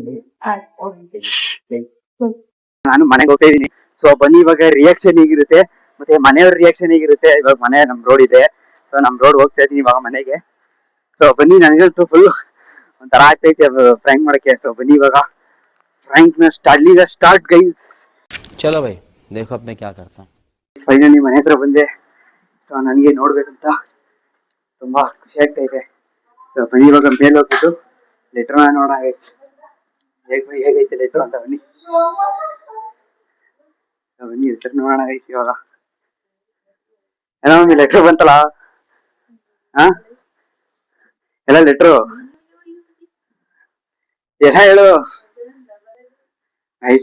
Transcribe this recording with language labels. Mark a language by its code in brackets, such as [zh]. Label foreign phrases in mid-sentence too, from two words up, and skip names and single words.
[kn] ನಾನು ಮನೆಗೆ ಹೋಗ್ತಾ ಇದೀನಿ. ಸೊ ಬನ್ನಿ ಇವಾಗ ರಿಯಾಕ್ಷನ್ ಹೇಗಿರುತ್ತೆ ಮತ್ತೆ ಮನೆಯವ್ರ ರಿಯಾಕ್ಷನ್ ಹೇಗಿರುತ್ತೆ. ಇವಾಗ ಮನೆ ನಮ್ ರೋಡ್ ಇದೆ, ಸೊ ನಮ್ ರೋಡ್ ಹೋಗ್ತಾ ಇದೀನಿ ಇವಾಗ ಮನೆಗೆ. ಸೊ ಬನ್ನಿ, ನನಗಂತೂ ಫುಲ್ ಒಂಥರ ಆಗ್ತೈತೆ ಫ್ರ್ಯಾಂಕ್ ಮಾಡಕ್ಕೆ. ಸೊ ಬನ್ನಿ ಇವಾಗ ಫ್ರ್ಯಾಂಕ್ ನ [en] start guys. [hi] चलो भाई देखो अब मैं क्या करता हूँ. [kn] ಫೈನಲಿ ಮನೆ ಹತ್ರ ಬಂದೆ. ಸೊ ನನಗೆ ನೋಡ್ಬೇಕಂತ ತುಂಬಾ ಖುಷಿ ಆಗ್ತೈತೆ. ಸೊ ಬನ್ನಿ ಇವಾಗ ಮೇಲೆ ಹೋಗ್ಬಿಟ್ಟು ಲೆಟರ್ ನೋಡೋಣ ಗೈಸ್, ಹೇಗೈತೆ ಲೆಟರ್ ಅಂತ. ಬನ್ನಿ ಬನ್ನಿ ಲೆಟರ್ ನೋಡೋಣ ಗೈಸ್. ಇವಾಗ ಏನೋ ಒಂದು ಲೆಟರ್ ಬಂತಲ್ಲ, ಹಾ ಎಲ್ಲ ಲೆಟ್ರು ಎಲ್ಲ ಹೇಳು ಐಸ್.